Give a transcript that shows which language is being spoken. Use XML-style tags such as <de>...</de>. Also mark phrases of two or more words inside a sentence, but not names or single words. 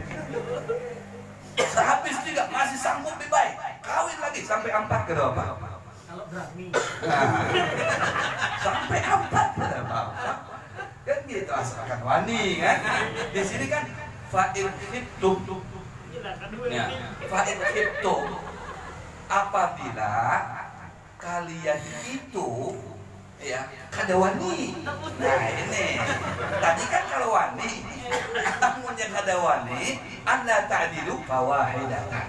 <id>Sehabis 3 masih sanggup baik kawin lagi sampai 4 ke berapa? Kalau berani. Sampai 4 ke berapa? Kan gitu asalkan wani kan. Di sini kan</id> <ar>fa'il khiftum.</ar> <id>Ya,</id> <ar>fa'il khiftum.</ar> <id>Apabila kalian itu ya kada wani. Nah ini. Tadi kan kalau wani, namun yang kada wani,</id> <ar>anda ta'dilu fawahidatan.</ar>